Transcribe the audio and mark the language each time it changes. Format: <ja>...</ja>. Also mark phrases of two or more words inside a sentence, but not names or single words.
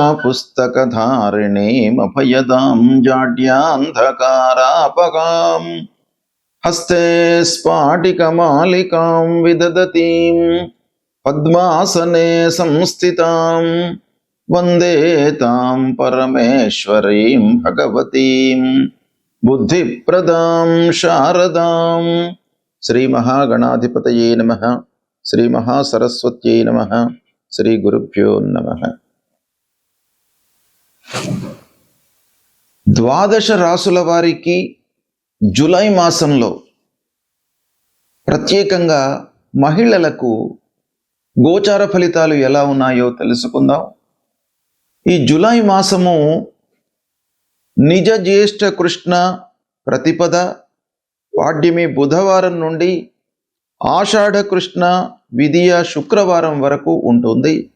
<sa>पुस्तकधारिणीमभयदां जाड्यान्धकारापगां हस्ते स्फाटिकमालिकां विदधतीं पद्मासने संस्थितां वन्दे तां परमेश्वरीं भगवतीं बुद्धिप्रदां शारदां। श्री महागणाधिपतये नमः। श्री महासरस्वत्यै नमः। श्री गुरुभ्यो नमः।</sa> <te>ద్వాదశ రాసుల వారికి జూలై మాసంలో ప్రత్యేకంగా మహిళలకు గోచార ఫలితాలు ఎలా ఉన్నాయో తెలుసుకుందాం. ఈ జూలై మాసము నిజ జ్యేష్ఠ కృష్ణ ప్రతిపద పాడ్యమి బుధవారం నుండి ఆషాఢ కృష్ణ విదియ శుక్రవారం వరకు ఉంటుంది.</te>